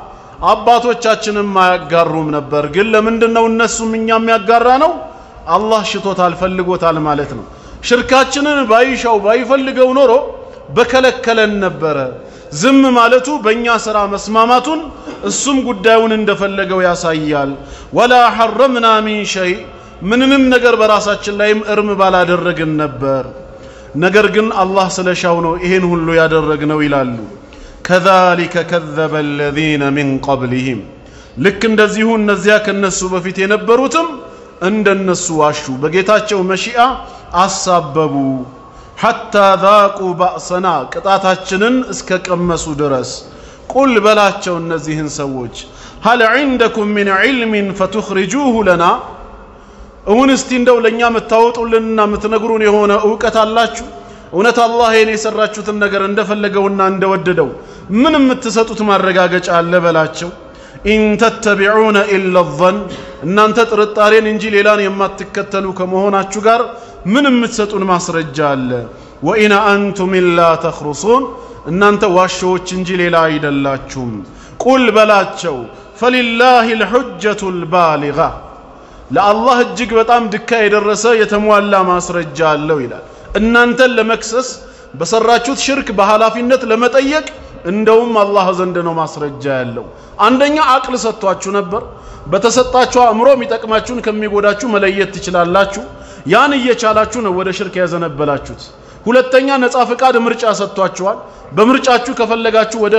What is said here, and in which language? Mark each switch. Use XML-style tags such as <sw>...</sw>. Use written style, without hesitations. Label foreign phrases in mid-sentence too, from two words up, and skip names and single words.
<am>አባቶቻችንም ማያጋሩም ነበር ግን ለምንድነው እነሱም እኛም ያጋራነው አላህ ሽቶታል ፈልጎታል ማለት ነው ሽርካችንን ባይሻው ባይፈልገው ኖሮ በከለከለን ነበር ዝም ማለቱ በእኛ ሥራ መስማማቱን እሱም ጉዳዩን እንደፈለገው ያሳያል</am> <ar>ولا حرمنا من شيء</ar> <am>ምንንም ነገር በራሳችን ላይም እርም ባላደረግን ነበር ነገር ግን አላህ ስለሻው ነው ይሄን ሁሉ ያደረግነው ይላሉ</am> <ar>كذلك كذب الذين من قبلهم</ar> <am>ልክ እንደዚሁ እነዚያ ከነሱ በፊት የነበሩትም እንደነሱ ዋሹ በጌታቸው መሺአ አሳበቡ</am> <ar>حتى ذاقوا بأسنا</ar> <am>ቅጣታችንን እስከቀመሱ ድረስ ቁል በላቸው እነዚህን ሰዎች</am> <ar>هل عندكم من علم فتخرجوه لنا</ar> <am>እውን እስቲ እንደው ለኛ መታወጡልንና መተነግሩን የሆነ ዕውቀት አላችሁ እውነት አላህ የኔ የሰራችሁትን ነገር እንደፈለገውና እንደወደደው ምን የምትሰጡት ማረጋገጫ አለ በላቸው</am> <ar>إن تتبعون إلا الظن</ar> <am>እናንተ ጥርጣሬን እንጂ ሌላን የማትከተሉ ከመሆናችሁ ጋር ምን የምትሰጡን ማስረጃ አለ</am> <ar>وإن أنتم إلا تخرصون</ar> <am>እናንተ ዋሾች እንጂ ሌላ አይደላችሁም ቁል በላቸው</am> <ar>فلله الحجة البالغة</ar> <am>ለአላህ እጅግ በጣም ድካ የደረሰ የተሟላ ማስረጃ አለው ይላል እናንተን ለመክሰስ በሰራችሁት ሽርክ በሐላፊነት ለመጠየቅ እንደውም አላህ ዘንድ ነው ማስረጃ ያለው አንደኛ አቅል ሰጥቷችሁ ነበር በተሰጣችሁ አእምሮ የሚጠቅማችሁን ከሚጎዳችሁ መለየት ትችላላችሁ ያን እየቻላችሁ ነው ወደ ሽርክ ያዘነበላችሁት ሁለተኛ ነፃ ፍቃድ ምርጫ ሰጥቷችኋል በምርጫችሁ ከፈለጋችሁ ወደ</am>